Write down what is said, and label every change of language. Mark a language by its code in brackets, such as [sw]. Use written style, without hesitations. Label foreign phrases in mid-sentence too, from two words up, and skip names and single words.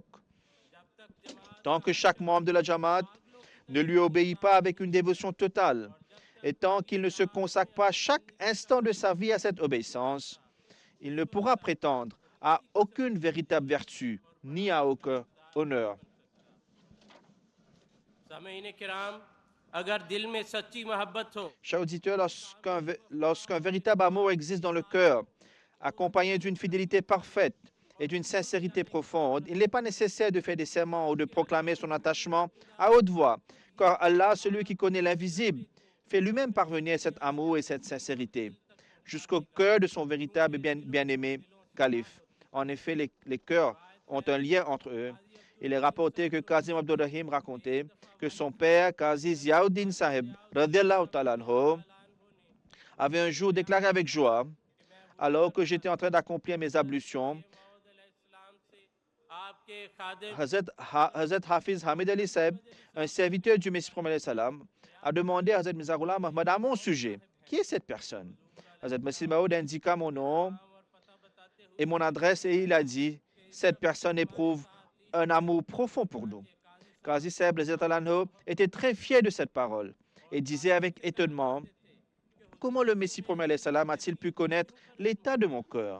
[fr] Tant que chaque membre de la Jamaat ne lui obéit pas avec une dévotion totale, et tant qu'il ne se consacre pas chaque instant de sa vie à cette obéissance, il ne pourra prétendre à aucune véritable vertu, ni à aucun honneur. [ur] سامعین کرام، اگر دل میں سچی محبت ہو [fr] Chers auditeurs, lorsqu'un véritable amour existe dans le cœur, accompagné d'une fidélité parfaite et d'une sincérité profonde, il n'est pas nécessaire de faire des serments ou de proclamer son attachement à haute voix, car Allah, celui qui connaît l'invisible, fait lui-même parvenir cet amour et cette sincérité jusqu'au cœur de son véritable et bien-aimé calife. En effet, les cœurs ont un lien entre eux. Il est rapporté que Kazim Abdurrahim racontait que son père, Qazi Ziauddin Sahib, [ar] رضي الله تعالى عنه, [fr] avait un jour déclaré avec joie, alors que j'étais en train d'accomplir mes ablutions, [ur] آپ کے خادم [fr] Hazrat Hafiz Hamid Ali Sahib, un serviteur du Messie promet salam, a demandé à Hazrat Mirza Ghulam Ahmad à mon sujet, qui est cette personne? Hazrat Masih Maud indiqua mon nom et mon adresse et il a dit, cette personne éprouve un amour profond pour nous. Qazi Sahib était très fier de cette parole et disait avec étonnement, comment le Messie promet salam a-t-il pu connaître l'état de mon cœur?